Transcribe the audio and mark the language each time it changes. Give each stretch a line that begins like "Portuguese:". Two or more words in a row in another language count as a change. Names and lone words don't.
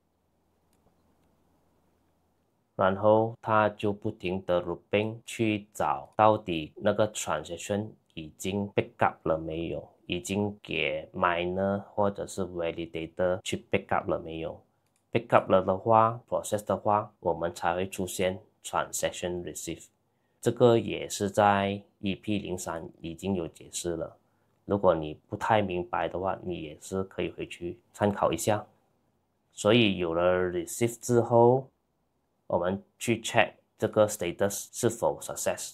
Chinese: 然後它就不停的 looping 去找到底那個 transaction 已經
English: pick up
Chinese: 了沒有，已經給 miner 或者是 validator 去
English: pick up
Chinese: 了沒有。
English: pick up
Chinese: 了的話 process 的話，我們才會出現
English: transaction receive。
Chinese: 這個也是在 EP03 已經有解釋了。如果你不太明白的話，你也是可以回去參考一下。所以有了 receive 之後，我們去 check 這個 status 是否 success。